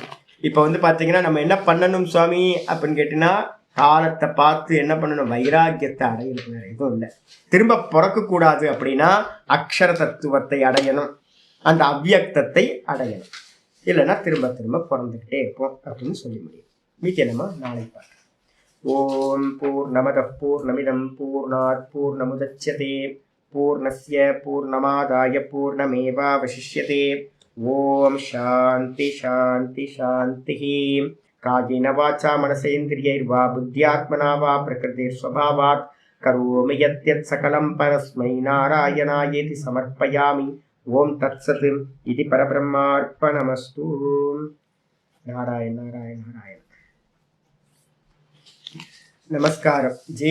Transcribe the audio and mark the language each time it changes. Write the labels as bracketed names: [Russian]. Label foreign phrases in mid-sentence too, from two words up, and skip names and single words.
[Tamil] இப்ப வந்து பாத்தீங்கன்னா நம்ம என்ன பண்ணணும் சுவாமி அப்படின்னு கேட்டீங்கன்னா, காலத்தை பார்த்து என்ன பண்ணணும்? வைராக்கியத்தை அடையணும், வேற எதுவும் இல்லை. திரும்ப பிறக்க கூடாது அப்படின்னா அக்ஷர தத்துவத்தை அடையணும், அந்த அவ்வியக்தத்தை அடையணும். இல்லைன்னா திரும்ப திரும்ப பிறந்துகிட்டே இருப்போம் அப்படின்னு சொல்லி முடியும். மீதி நம்ம நாளைக்கு பார்க்கலாம். [Sanskrit] ॐ पूर्णमद पूर्णमिदं पूर्णात् पूर्णमुदच्यते पूर्णस्य पूर्णमादाय पूर्णमेवावशिष्यते. ॐ शान्ति शान्ति शान्ति. कायेन वाचा मनसेन्द्रियैर्वा बुद्ध्यात्मना वा प्रकृतिर्स्वभावात् करोमि यद्यत् सकलं परस्मै नारायणायेति समर्पयामि. ॐ तत्सत् इदं परब्रह्मार्पणमस्तु. [Tamil] நாராயண நாராயண நாராயண. நமஸ்காரம் ஜி.